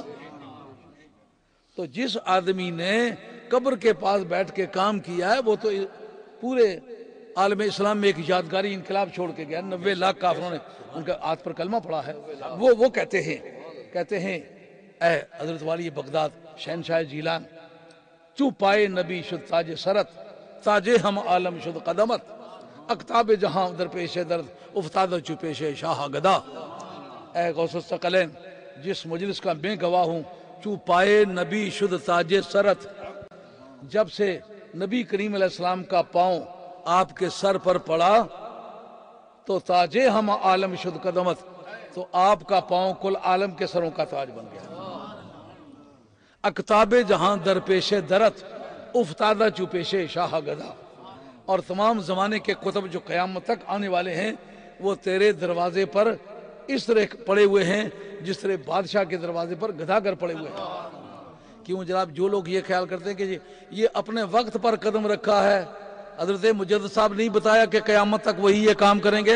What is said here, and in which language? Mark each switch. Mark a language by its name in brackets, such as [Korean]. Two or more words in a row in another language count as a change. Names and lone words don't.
[Urdu] تو جس آدمی نے قبر کے پاس بیٹھ کے کام کیا ہے وہ تو پورے عالم اسلام میں ایک یادگاری انقلاب چھوڑ کے گیا، 90 لاکھ کافروں نے ان کا ہاتھ پر کلمہ پڑھا ہے۔ وہ کہتے ہیں اے حضرت والی بغداد شہنشاہ جیلان، [Persian] چوں پائے نبی شد تاج سرت، تاج ہم عالم شد قدمت، اقتاب جہاں در پیش درد، افتادہ چو پیش شاہ گدا۔ [Urdu] اے غوث الثقلین، جس مجلس کا میں گواہ ہوں، [Persian] چوں پائے نبی شد تاج سرت، [Urdu] جب سے نبی کریم علیہ السلام کا پاؤں آپ کے سر پر پڑا تو [Persian] تاج ہم عالم شد قدمت، [Urdu] تو آپ کا پاؤں کل عالم کے سروں کا تاج بن گیا۔ [Persian] اقتاب جہاں در پیش درت، افتادہ چو پیش شاہ گدا، [Urdu] اور تمام زمانے کے کتب جو قیامت تک آنے والے ہیں وہ تیرے دروازے پر اس طرح پڑے ہوئے ہیں جس طرح بادشاہ کے دروازے پر گداگر پڑے ہوئے ہیں۔ کیوں جناب، جو لوگ یہ خیال کرتے ہیں کہ یہ اپنے وقت پر قدم رکھا ہے، حضرت مجدد صاحب نہیں بتایا کہ قیامت تک وہی یہ کام کریں گے؟